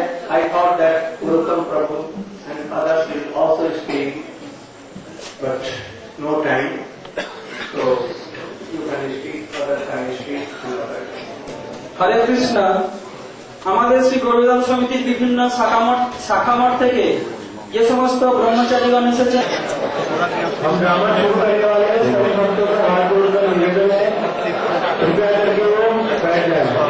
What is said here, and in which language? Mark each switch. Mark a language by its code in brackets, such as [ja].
[en] I thought that Uruttam Prabhu and others will also speak, but no time. So you can speak, others can speak. [bn] হরে কৃষ্ণ। আমাদের শ্রী গৌরদাম সমিতির বিভিন্ন শাখা মঠ থেকে যে সমস্ত ব্রহ্মচারীগণ এসেছে, [hi] हम ब्राह्मण शुरू करने वाले हैं, सभी भक्तों का हाथ जोड़कर निवेदन है, कृपया करके वो बैठ जाए।